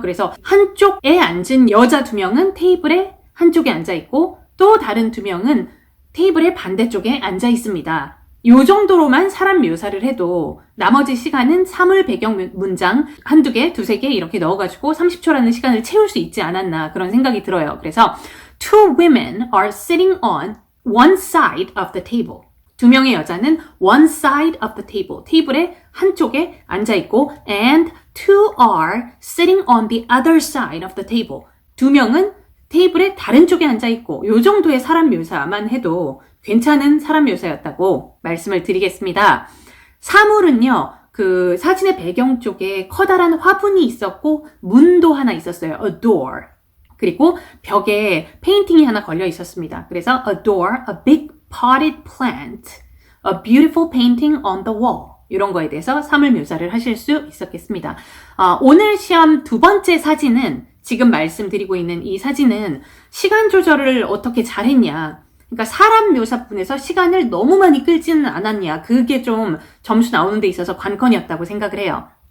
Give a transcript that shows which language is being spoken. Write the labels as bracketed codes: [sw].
[ko] 그래서 한쪽에 앉은 여자 2명은 테이블에 한쪽에 앉아 있고 또 다른 2명은 테이블의 반대쪽에 앉아 있습니다. 요 정도로만 사람 묘사를 해도 나머지 시간은 사물 배경 문장 한두 개, 두세 개 이렇게 넣어가지고 30초라는 시간을 채울 수 있지 않았나 그런 생각이 들어요. [en] 그래서 two women are sitting on one side of the table. 2명의 여자는 one side of the table. 테이블의 한쪽에 앉아있고 and two are sitting on the other side of the table. [ko] 2명은 테이블의 다른 쪽에 앉아있고 요 정도의 사람 묘사만 해도 괜찮은 사람 묘사였다고 말씀을 드리겠습니다. 사물은요, 그 사진의 배경 쪽에 커다란 화분이 있었고 문도 하나 있었어요. [en] A door. [ko] 그리고 벽에 페인팅이 하나 걸려 있었습니다. [en] 그래서 a door, a big potted plant, a beautiful painting on the wall. [ko] 이런 거에 대해서 사물 묘사를 하실 수 있었겠습니다. 오늘 시험 2번째 사진은 지금 말씀드리고 있는 이 사진은 시간 조절을 어떻게 잘했냐. 그러니까 사람 묘사분에서 시간을 너무 많이 끌지는 않았냐. 그게 좀 점수 나오는 데 있어서 관건이었다고 생각을 해요.